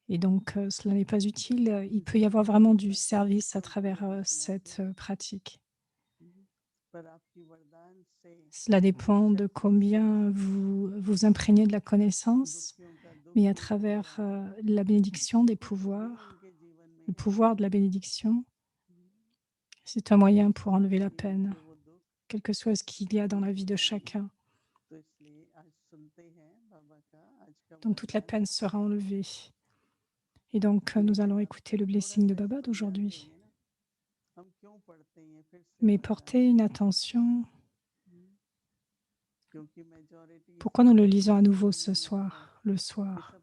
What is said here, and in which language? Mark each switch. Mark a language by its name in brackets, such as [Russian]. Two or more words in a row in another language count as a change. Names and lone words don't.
[French] et [Hindi] हैं। [French] donc cela n'est pas utile, il peut y avoir vraiment du service à travers cette pratique. [Hindi] पर आपकी वरदान से [French] Cela dépend de combien vous vous imprégnez de la connaissance, [Hindi] दुखियों का दुख [French] mais à [Hindi] दूर [French] travers [Hindi] होगा, [French] la bénédiction des [Hindi] कुछ भी [French] pouvoirs, [Hindi] उनके जीवन में [French] le [Hindi] है, [French] pouvoir de la bénédiction, c'est un moyen pour enlever la [Hindi] जीवन [French] peine, [Hindi] के वो दुख [French] quel que soit ce qu'il y a dans [Hindi] दूर [French] la [Hindi] हो [French] vie de [Hindi] जाएंगे। [French] chacun. [Hindi] तो इसलिए आज सुनते हैं बाबा का आज का [French] Donc toute la [Hindi] वरदान, [French] peine sera enlevée. Et donc, nous allons écouter le blessing de Baba d'aujourd'hui. Mais portez une attention. Pourquoi nous le lisons à nouveau ce soir, le soir?